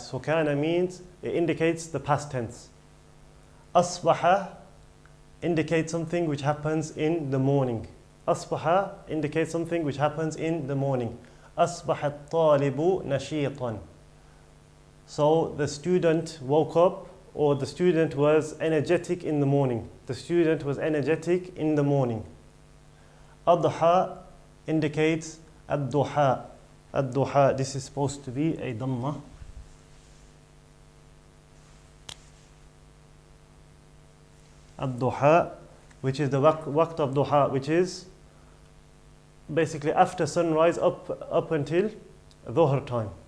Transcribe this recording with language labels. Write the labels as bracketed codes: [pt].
[en] So kana means, it indicates the past tense. Asbaha indicates something which happens in the morning. Asbaha indicates something which happens in the morning. [ar] أصبح الطالب نشيطا. [en] So the student woke up, or the student was energetic in the morning. The student was energetic in the morning. [ar] أضحى [en] indicates [ar] الضحى. [en] الضحى, this is supposed to be a dhamma. الضحى, which is the waqt of duha, which is basically after sunrise up until dhuhr time.